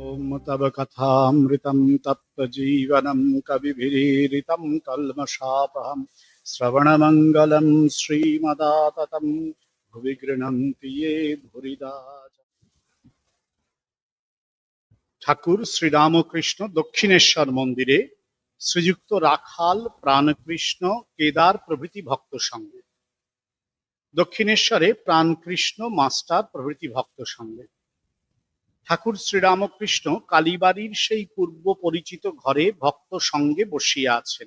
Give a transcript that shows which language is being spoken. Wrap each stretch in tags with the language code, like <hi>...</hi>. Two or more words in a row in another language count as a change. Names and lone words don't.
<sa>तव कथामृतं तप्तजीवनं कविभिरीरितं कल्मषापहं श्रवणमङ्गलं श्रीमदाततं भुवि गृह्णन्ति ये भूरिदा।</sa> <bn>ঠাকুর শ্রীরামকৃষ্ণ দক্ষিণেশ্বর মন্দিরে শ্রীযুক্ত রাখাল, প্রাণকৃষ্ণ, কেদার প্রভৃতি ভক্ত সঙ্গে, দক্ষিণেশ্বরে প্রাণকৃষ্ণ মাস্টার প্রভৃতি ভক্ত সঙ্গে ঠাকুর শ্রীরামকৃষ্ণ কালীবাড়ির সেই পূর্ব পরিচিত ঘরে ভক্ত সঙ্গে বসিয়া আছেন।</bn>